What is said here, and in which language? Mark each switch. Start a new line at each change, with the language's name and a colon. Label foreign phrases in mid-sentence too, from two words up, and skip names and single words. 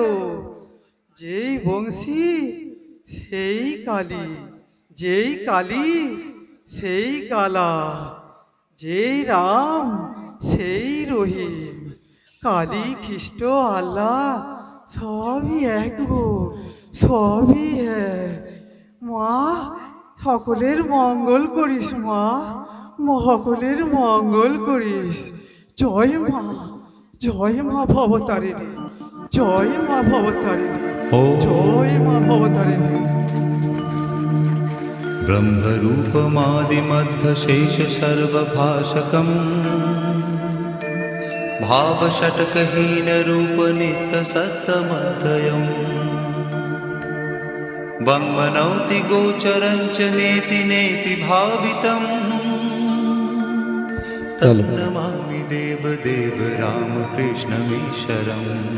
Bangla: যেই বংশী সেই কালী, যেই কালী সেই কালা, যেই রাম সেই রহিম, কালী খ্রিস্ট আল্লাহ সবই এক গো, সবই এক। মা সকলের মঙ্গল করিস মা, সকলের মঙ্গল করিস। জয় মা, জয় মা ভবতারিণী, জয় মা ভবতারিণী, জয় মা ভবতারিণী।
Sanskrit: ब्रह्मरूपमादिमध्यशेष सर्वभाषकम् भावषट्कहीनरूपनित्यसत्तमध्ययम् वङ्मनौति गोचरं च नेति नेति भावितम् तन्नमामि देवदेव रामकृष्णमीश्वरम्